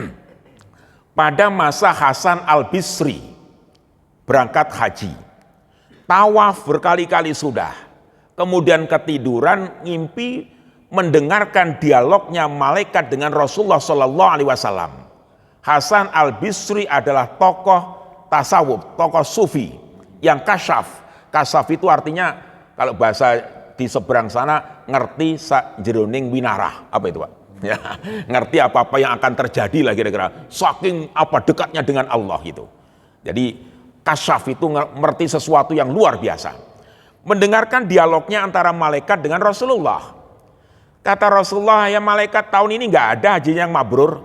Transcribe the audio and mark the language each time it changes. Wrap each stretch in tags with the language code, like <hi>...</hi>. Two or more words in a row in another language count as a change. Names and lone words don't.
<id>Pada masa Hasan Al-Bisri berangkat haji, tawaf berkali-kali sudah, kemudian ketiduran, ngimpi mendengarkan dialognya malaikat dengan Rasulullah SAW. Hasan Al-Bisri adalah tokoh tasawuf, tokoh sufi yang kasyaf. Kasyaf itu artinya kalau bahasa di seberang sana</id> <jv>ngerti sak jeroning winarah.</jv> <id>Apa itu, Pak? Ya, ngerti apa-apa yang akan terjadi lah kira-kira. Saking apa dekatnya dengan Allah itu. Jadi kasyaf itu ngerti sesuatu yang luar biasa. Mendengarkan dialognya antara malaikat dengan Rasulullah. Kata Rasulullah, ya malaikat tahun ini nggak ada haji yang mabrur.</id>